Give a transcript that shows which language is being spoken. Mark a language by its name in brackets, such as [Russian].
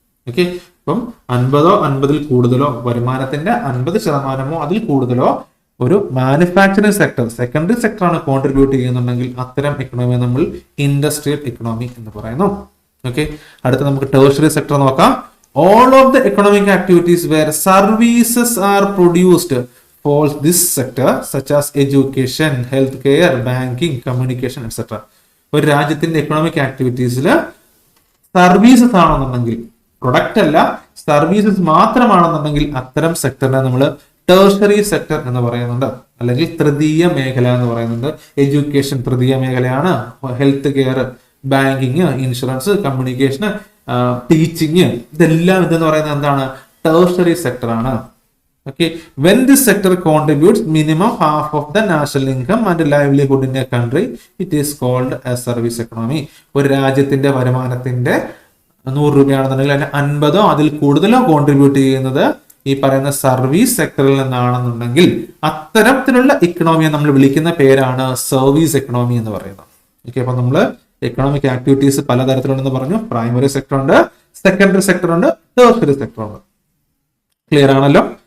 [Malayalam] Okay, ഇപ്പം 50 കൂടുതലോ വരുമാനത്തിന്റെ 50% അതിൽ കൂടുതലോ ഒരു മാനുഫാക്ചറിംഗ് സെക്ടർ സെക്കൻഡറി സെക്ടർ ആണ് കോൺട്രിബ്യൂട്ട് ചെയ്യുന്നുണ്ടെങ്കിൽ അത്തരം എക്കണോമി നമ്മൾ ഇൻഡസ്ട്രിയൽ ഇക്കണോമി എന്ന് പറയുന്നു. ഓക്കെ, അടുത്ത നമുക്ക് ടെർഷ്യറി സെക്ടർ നോക്കാം. [English] All of the economic activities where services are produced falls this sector such as education, healthcare, banking, communication, etc. [Malayalam] ഒരു രാജ്യത്തിന്റെ എക്കണോമിക് ആക്ടിവിറ്റീസിൽ സർവീസസ് ആണെന്നുണ്ടെങ്കിൽ, പ്രൊഡക്റ്റ് അല്ല സർവീസസ് മാത്രമാണെന്നുണ്ടെങ്കിൽ അത്തരം സെക്ടറിനെ നമ്മൾ ടെർഷ്യറി സെക്ടർ എന്ന് പറയുന്നുണ്ട്, അല്ലെങ്കിൽ തൃതീയ മേഖല എന്ന് പറയുന്നുണ്ട്. എഡ്യൂക്കേഷൻ തൃതീയ മേഖലയാണ്, health care, banking, insurance, communication, teaching, ഇതെല്ലാം ഇതെന്ന് പറയുന്നത് എന്താണ്? ടെർഷ്യറി സെക്ടർ ആണ്. [English] Okay, when this sector contributes minimum half of the national income and livelihood in a country, it is called a service economy. [Malayalam] ഒരു രാജ്യത്തിന്റെ വരുമാനത്തിന്റെ 100 രൂപയാണെന്നുണ്ടെങ്കിൽ അതിന് 50 അതിൽ കൂടുതലോ കോൺട്രിബ്യൂട്ട് ചെയ്യുന്നത് ഈ പറയുന്ന സർവീസ് സെക്ടറിൽ നിന്നാണെന്നുണ്ടെങ്കിൽ അത്തരത്തിലുള്ള ഇക്കണോമിയെ നമ്മൾ വിളിക്കുന്ന പേരാണ് സർവീസ് എക്കണോമി എന്ന് പറയുന്നത്. ഓക്കെ, അപ്പൊ നമ്മൾ എക്കണോമിക് ആക്ടിവിറ്റീസ് പലതരത്തിലുണ്ടെന്ന് പറഞ്ഞു. പ്രൈമറി സെക്ടർ ഉണ്ട്, സെക്കൻഡറി സെക്ടർ ഉണ്ട്, ടെർഷ്യറി സെക്ടർ ഉണ്ട്. ക്ലിയർ ആണല്ലോ?